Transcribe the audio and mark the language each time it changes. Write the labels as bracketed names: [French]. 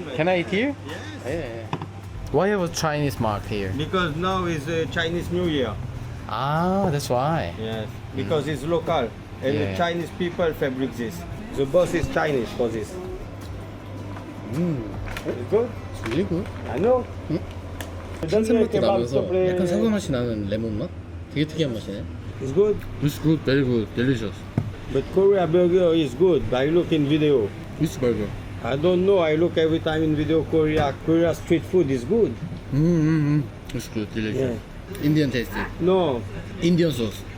[English] Can I eat here? Yes. Yeah. Why have a Chinese mark here? Because now is Chinese New Year. Ah, that's why. Yes. Because it's local. And Yeah. the Chinese people fabric this. The boss is Chinese for this. It's good? It's really good. I know. [Korean] 탄산맛도 나면서 약간 사과 맛이 나는 레몬 맛? 되게 특이한 맛이네. [English] It's good. It's good, very good, delicious. But Korea burger is good. I look in video. Which burger? I don't know. I look every time in video. Korea street food is good. It's good, delicious. Indian tasty. No, Indian sauce.